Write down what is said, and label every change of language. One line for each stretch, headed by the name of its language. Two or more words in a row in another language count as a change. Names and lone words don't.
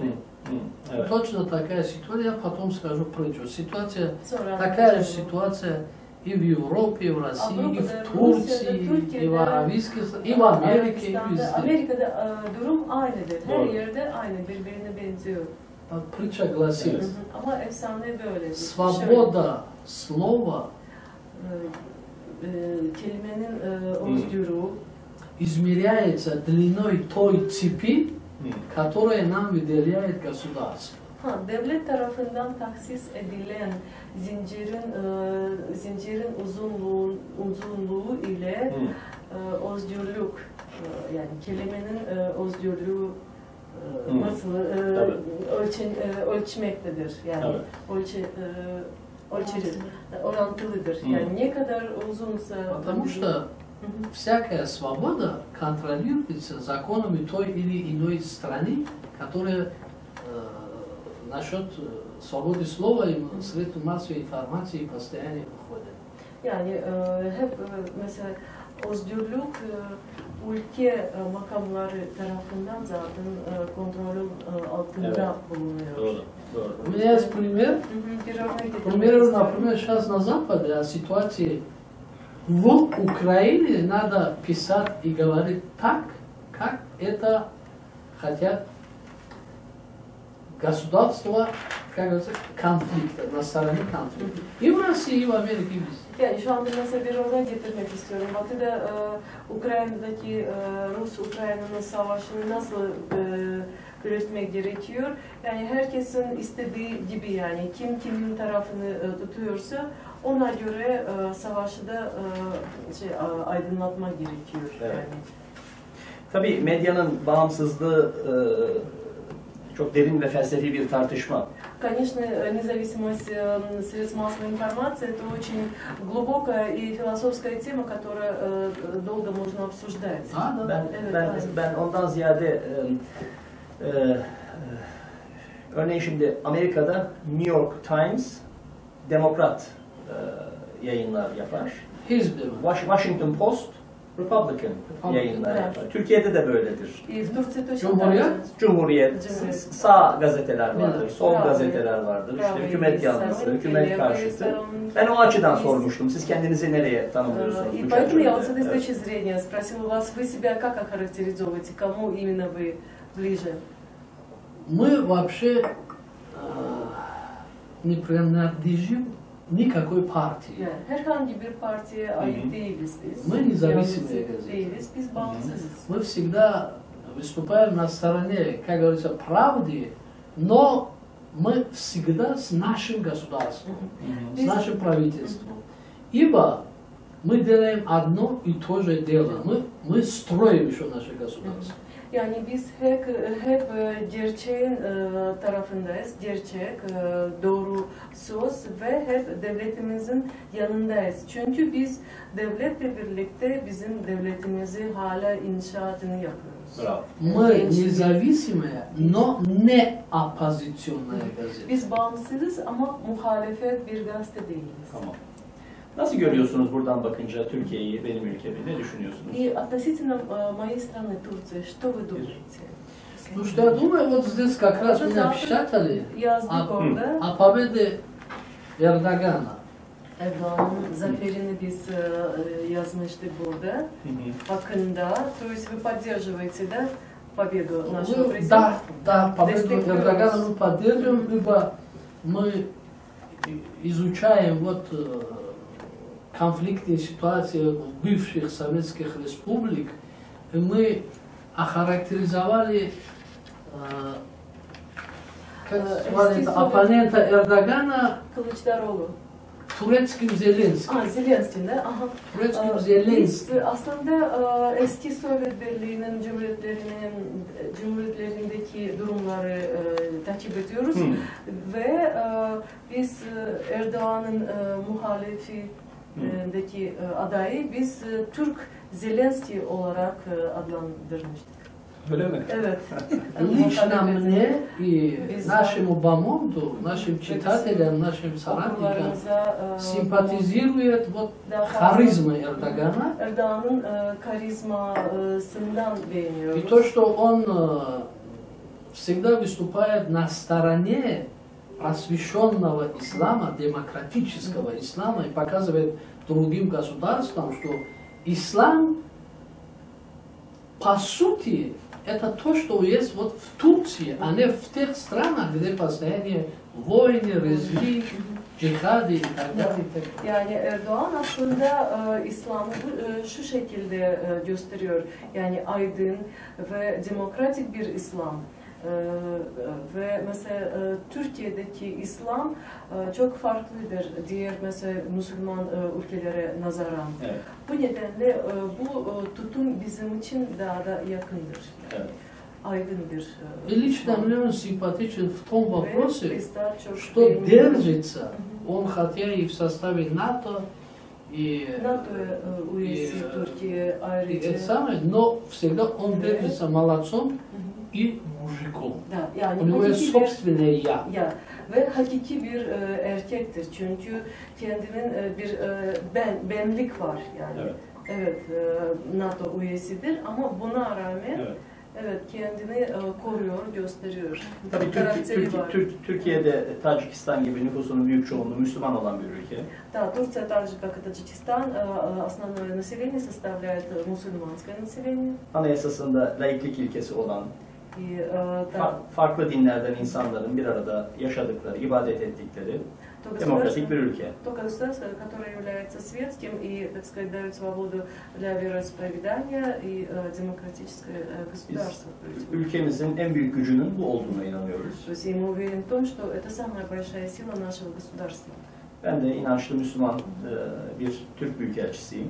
Turkish: Evet.
Russian: Точно такая ситуация, я потом скажу притчу. Ситуация, такая же ситуация и в Европе, и в России, и в Турции, и в Аравийских, и в Америке, и везде.
Turkish: Amerika'da durum aynıdır. Her yerde aynı, birbirine benziyor.
Russian: Притча гласит,
Turkish: ama efsane böyle.
Russian: свобода слова
Turkish: kelimenin özgürlüğü
Russian: измеряется длиной той цепи, которая нам выделяет государство.
Turkish: Devlet tarafından taksis edilen zincirin uzunluğu ile özgürlük, yani kelimenin özgürlüğü nasıl ölçmektedir, yani orantılıdır. Yani ne kadar uzunsa.
Russian: Потому что всякая свобода контролируется законами той или иной страны, которая насчет свободы слова и средств массовой информации постоянно выходит.
Turkish: Yani hep mesela özgürlük ülke makamları tarafından zaten kontrolün altında bulunuyor. Doğru.
Russian: У меня есть пример. К примеру, например, сейчас на Западе о ситуации в Украине надо писать и говорить так, как это хотят государства, как говорится, конфликта, на стороне конфликта. И в России, и в Америке, и везде.
Turkish: Yani şu anda mesela bir örnek getirmek istiyorum. Batı'da Ukrayna'daki Rus-Ukrayna'nın savaşını nasıl yürütmek gerekiyor? Yani herkesin istediği gibi, yani kim kimin tarafını tutuyorsa Ona göre savaşı da aydınlatma gerekiyor. Evet. Yani. Tabii medyanın bağımsızlığı çok derin ve felsefi bir tartışma.
Russian: Конечно, независимость средств массовой информации – это очень глубокая и философская тема, которая долго можно обсуждать.
Turkish: Ben ondan ziyade örneğin şimdi Amerika'da New York Times demokrat yayınlar yapar. Hizb mi? Washington Post Republican yayınlar yapar. Türkiye'de de böyledir.
Russian: И в Турции точно
Turkish: Cumhuriyet?
Russian: так же.
Turkish: Cumhuriyet, sağ gazeteler vardır, Evet. sol Bravo. gazeteler vardır, işte Bravo. hükümet yanlısı, Bravo. hükümet Bravo. karşıtı. Bravo. Ben o açıdan sormuştum. Siz kendinizi nereye tanımlıyorsunuz?
Russian: И
Turkish: bu
Russian: поэтому я вот с
Turkish: çerçevede?
Russian: этой
Turkish: Evet.
Russian: точки зрения спросила вас, вы себя как охарактеризовываете, кому именно вы ближе? Мы вообще не принадлежим никакой партии.
Turkish: Yani herhangi bir partiye ait değiliz biz.
Russian: Мы независимые
Turkish: Yalnız
Russian: газеты.
Turkish: değiliz, biz bağımsızız.
Russian: Мы всегда выступаем на стороне, как говорится, правды, но мы всегда с нашим государством, с нашим правительством. Ибо мы делаем одно и то же дело. Мы stроим еще наше государство.
Turkish: Yani biz hep gerçeğin tarafındayız, gerçek, doğru söz ve hep devletimizin yanındayız. Çünkü biz devletle birlikte bizim devletimizi hala inşaatını yapıyoruz. Bravo.
Russian: Мы независимая, но не оппозиционная газета.
Turkish: Biz bağımsızız ama muhalefet bir gazete değiliz. Tamam. Nasıl görüyorsunuz buradan bakınca Türkiye'yi, benim ülkemi? Ne düşünüyorsunuz?
Russian: И относительно моей страны Турции, что вы думаете? Ну что я думаю, вот здесь как раз меня печатали
Turkish: Yazdık orada.
Russian: о победе Эрдогана.
Turkish: Erdoğan'ın zaferini biz yazmıştık burada. Hakkında.
Russian: То есть вы поддерживаете, да, победу нашего Да, президента? да, победу
Turkish: Destekliyoruz.
Russian: Эрдогана мы поддерживаем, ибо мы изучаем вот конфликтные ситуации в бывших советских республик, и мы охарактеризовали как звали это, оппонента Эрдогана Kılıçdaroğlu. турецким Зеленским.
Turkish: Zelenski de. Aha.
Russian: Турецким
Turkish: Biz
Russian: Зеленским.
Turkish: aslında eski Sovyet Birliği'nin cumhuriyetlerindeki durumları takip ediyoruz ve biz Erdoğan'ın muhalefindeki adayı biz Türk Zelenski olarak adlandırmıştık. Öyle mi? Evet.
Russian: Лично мне и
Turkish: Biz-
Russian: нашему бомонду, нашим читателям, нашим соратникам
Turkish: Okurlarımıza
Russian: симпатизирует вот
Turkish: daha fazla
Russian: харизма Эрдогана.
Turkish: Erdoğan'ın karizmasından
Russian: И
Turkish: beğeniyoruz.
Russian: то, что он всегда выступает на стороне просвещенного ислама, демократического ислама, и показывает другим государствам, что ислам, по сути, это то, что есть вот в Турции, а не в тех странах, где постоянные войны, резни, джихады и так далее. и так далее.
Turkish: Yani Erdoğan aslında İslam'ı şu şekilde gösteriyor. Yani aydın ve demokratik bir İslam. Ve mesela Türkiye'deki İslam çok farklıdır diğer mesela Müslüman ülkelere nazaran. Evet. Bu nedenle bu tutum bizim için daha da yakındır. Evet. Aydın bir
Russian: И лично мне он симпатичен в том
Turkish: Ve
Russian: вопросе,
Turkish: biz daha çok
Russian: что держится, он хотя и в составе НАТО, и
Turkish: NATO'ya üyesi Türkiye
Russian: и
Turkish: ayrıca.
Russian: это самое, но всегда он держится молодцом и mужиком.
Turkish: Da, yani
Russian: У него есть
Turkish: hakiki bir
Russian: собственное я.
Turkish: ya ve hakiki bir erkektir çünkü kendinin bir benlik var yani. Evet. Evet, NATO üyesidir ama buna rağmen Evet. kendini koruyor, gösteriyor. Tabii Karakteri var. Türkiye'de Tacikistan gibi nüfusunun büyük çoğunluğu Müslüman olan bir ülke.
Russian: Да, Турция, так же как и Таджикистан, основное население составляет мусульманское население.
Turkish: Anayasasında laiklik ilkesi olan,
Russian: И, да,
Turkish: farklı dinlerden insanların bir arada yaşadıkları, ibadet ettikleri
Russian: то
Turkish: demokratik bir ülke.
Russian: то государство, которое является светским и, так сказать, дает свободу для вероисповедания и демократическое государство.
Turkish: Ülkemizin en büyük gücünün bu olduğuna inanıyoruz.
Russian: То есть и мы уверены в том, что это самая большая сила нашего государства.
Turkish: Ben de inançlı Müslüman bir Türk büyükelçisiyim.